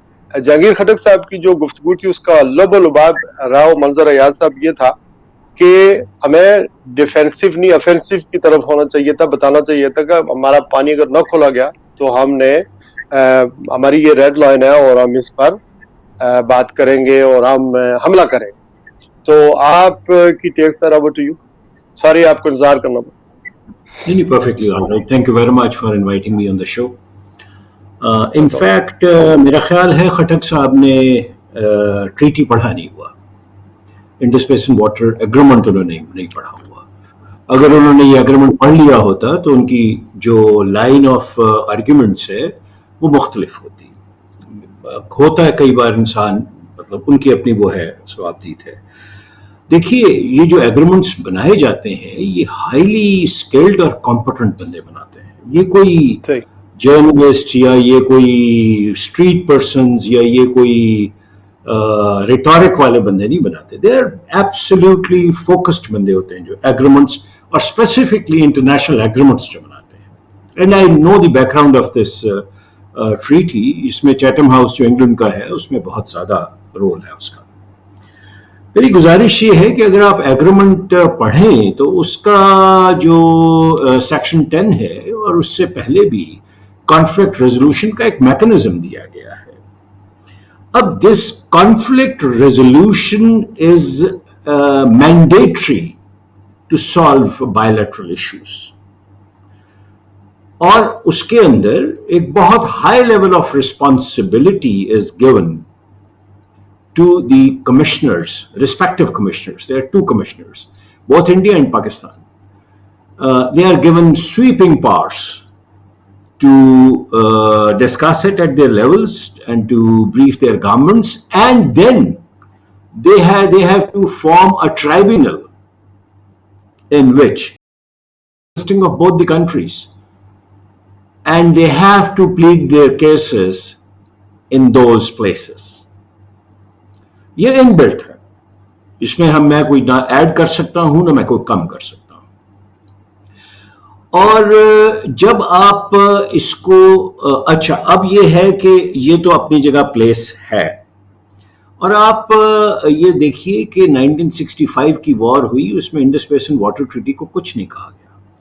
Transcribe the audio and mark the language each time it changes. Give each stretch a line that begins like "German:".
Urdu: جہانگیر خٹک صاحب کی جو گفتگو تھی اس کا لب و لباب راؤ منظر ایاز صاحب یہ تھا کہ ہمیں ڈیفینسو نہیں افینسو کی طرف ہونا چاہیے تھا. بتانا چاہیے تھا کہ ہمارا پانی اگر نہ کھولا گیا تو ہم نے ہماری یہ ریڈ لائن ہے اور ہم اس پر بات کریں گے اور ہم حملہ کریں گے. تو آپ کی ٹیک سر
English: Over to you. Sorry
Urdu: آپ کو انتظار کرنا پڑا. نہیں،
English: perfectly all right. Thank you very much for inviting me on the show. In fact,
Urdu: میرا خیال ہے خٹک صاحب نے ٹریٹی پڑھا نہیں ہوا، انڈس بیسن واٹر ایگریمنٹ انہوں نے نہیں پڑھا ہوا. اگر انہوں نے یہ اگریمنٹ پڑھ لیا ہوتا تو ان کی جو لائن آف آرگیومنٹس ہے وہ مختلف ہوتی. ہوتا ہے کئی بار انسان مطلب ان کی اپنی وہ ہے ثوابدید ہے. دیکھیے یہ جو ایگریمنٹس بنائے جاتے ہیں یہ ہائیلی اسکلڈ اور کمپٹنٹ بندے بناتے ہیں. یہ کوئی صحیح جرنلسٹ یا یہ کوئی اسٹریٹ پرسنز یا یہ کوئی ریٹورک والے بندے نہیں بناتے.
English: they are absolutely focused
Urdu: بندے ہوتے ہیں جو ایگریمنٹس اور اسپیسیفکلی انٹرنیشنل ایگریمنٹس جو بناتے ہیں.
English: And I know the background of this treaty.
Urdu: اس میں چیٹم ہاؤس جو انگلینڈ کا ہے اس میں بہت زیادہ رول ہے اس کا. میری گزارش یہ ہے کہ اگر آپ ایگریمنٹ پڑھیں تو اس کا جو سیکشن 10 ہے اور اس سے پہلے بھی کانفلکٹ ریزولوشن کا ایک میکنزم دیا گیا ہے.
English: اب this conflict resolution is mandatory to solve bilateral issues
Urdu: اور اس کے اندر ایک بہت
English: High level of responsibility is given to the commissioners, respective commissioners. There are two commissioners, both India and Pakistan. They are given sweeping powers to discuss it at their levels and to brief their governments, and then they have to form a tribunal in which consisting of both the countries, and they have to plead their cases in those places.
Urdu: یہ ان Bullet ہے. اس میں میں کوئی نہ add کر سکتا ہوں نہ میں کوئی کم کر سکتا ہوں. اور جب آپ اس کو اچھا اب یہ ہے کہ یہ تو اپنی جگہ پلیس ہے. اور آپ یہ دیکھیے کہ 1965 کی وار ہوئی اس میں انڈس بیسن واٹر ٹریٹی کو کچھ نہیں کہا گیا.